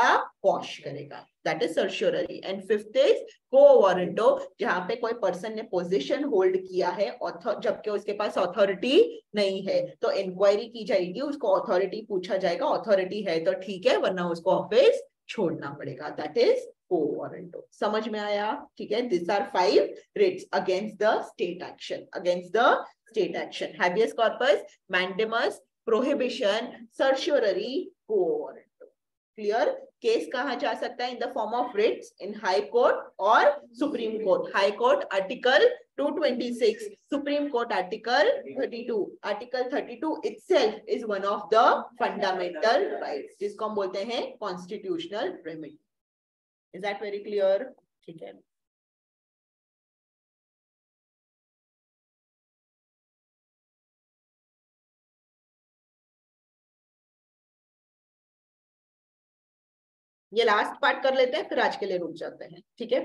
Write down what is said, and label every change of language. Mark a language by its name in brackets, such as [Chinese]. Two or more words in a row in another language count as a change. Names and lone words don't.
[Hindi] क्वॉश करेगा, [English] that is certiorari. and fifth is quo warranto, [Hindi] जहां पे कोई पर्सन ने [English] position hold [Hindi] किया है जबकि उसके पास अथॉरिटी नहीं है, तो इंक्वायरी की जाएगी, उसको अथॉरिटी पूछा जाएगा, अथॉरिटी है तो ठीक है, वरना उसको ऑफिस छोड़ना पड़ेगा, [English] that is quo warranto. [Hindi] समझ में आया? ठीक है, [English] this are 5 writs against the state action, against the state action: habeas corpus, mandamus, prohibition, certiorari, quo warranto. Clear? [Hindi] केस कहाँ जा सकता है? [English] in the form of writs in High Court [Hindi] और सुप्रीम कोर्ट। [English] High Court Article 226, Supreme Court Article 32. आर्टिकल 32 itself is one of the fundamental rights, [Hindi] जिसको हम बोलते हैं [English] constitutional remedy. Is that very clear? [Hindi] ठीक है। ये [English] last part [Hindi] कर लेते हैं, फिर आज के लिए रुक जाते हैं, ठीक है।